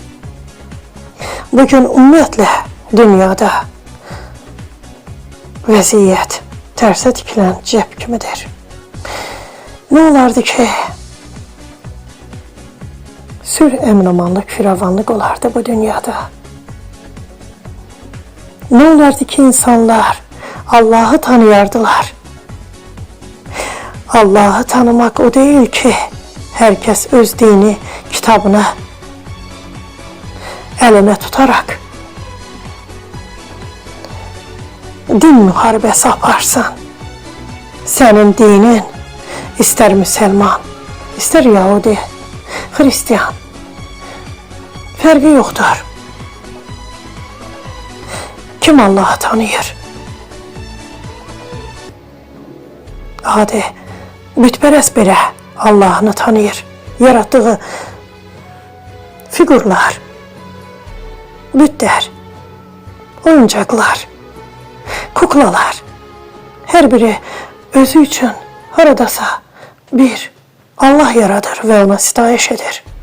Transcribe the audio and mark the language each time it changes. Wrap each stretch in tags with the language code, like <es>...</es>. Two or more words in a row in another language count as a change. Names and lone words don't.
<az>Bugün ümumiyyətlə dünyada vəziyyət tərsə tikilən cib kimidir. Ne olardı ki, sülh, əmin-amanlıq, firavanlıq olardı bu dünyada. Ne olardı ki, insanlar Allah'ı tanıyardılar.</az> <tr>Allah'ı tanımak o değil ki, herkes öz dini kitabını eline tutarak</tr> <az>din müharibəsi aparsan.</az> <tr>Senin dinin ister Müslüman, ister Yahudi, Hristiyan,</tr> <az>fərqi yoxdur. Kim Allah'ı tanıyır? Adi, bütpərəst belə Allah'ını tanıyır. Yarattığı figurlar, bütlər, oyuncaqlar, kuklalar, hər biri özü üçün haradasa bir Allah yaradır və ona sitayiş edir.</az>